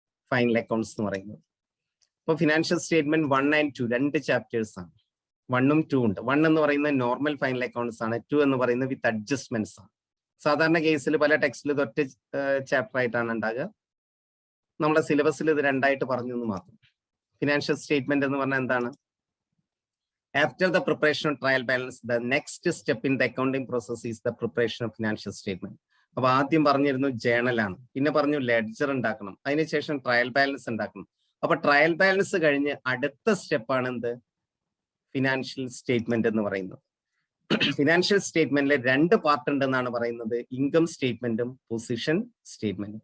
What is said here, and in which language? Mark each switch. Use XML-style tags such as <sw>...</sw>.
<ml>Final accounts എന്ന് പറയുന്നത്. ഇപ്പൊ ഫിനാൻഷ്യൽ സ്റ്റേറ്റ്മെന്റ് 1 and 2 2 ചാപ്റ്റേഴ്സ് ആണ്. 1 ഉം 2 ഉണ്ട്. 1 എന്ന് പറയുന്നത് നോർമൽ ഫൈനൽ അക്കൗണ്ട്സ് ആണ്. 2 എന്ന് പറയുന്നത് വിത്ത് അഡ്ജസ്റ്റ്മെന്റ്സ് ആണ്. സാധാരണ കേസിൽ പല ടെക്സ്റ്റിൽ ഇത് ഒറ്റ ചാപ്റ്റർ ആയിട്ടാണ് ഉണ്ടാകുക. നമ്മുടെ സിലബസിൽ ഇത് 2 ആയിട്ട് പറഞ്ഞു എന്ന് മാത്രം. ഫിനാൻഷ്യൽ സ്റ്റേറ്റ്മെന്റ് എന്ന് പറഞ്ഞാൽ എന്താണ്?</ml> <en>After the preparation of trial balance, the next step in the accounting process is the preparation of financial statement.</en> <ml>അപ്പൊ ആദ്യം പറഞ്ഞിരുന്നു ജേണൽ ആണ്, പിന്നെ പറഞ്ഞു ലെഡ്ജർ ഉണ്ടാക്കണം, അതിനുശേഷം ട്രയൽ ബാലൻസ് ഉണ്ടാക്കണം. അപ്പൊ ട്രയൽ ബാലൻസ് കഴിഞ്ഞ് അടുത്ത സ്റ്റെപ്പാണ് എന്ത്? ഫിനാൻഷ്യൽ സ്റ്റേറ്റ്മെന്റ് എന്ന് പറയുന്നത്. ഫിനാൻഷ്യൽ സ്റ്റേറ്റ്മെന്റിൽ 2 പാർട്ട് ഉണ്ടെന്നാണ് പറയുന്നത്, ഇൻകം സ്റ്റേറ്റ്മെന്റും പൊസിഷൻ സ്റ്റേറ്റ്മെന്റും.</ml>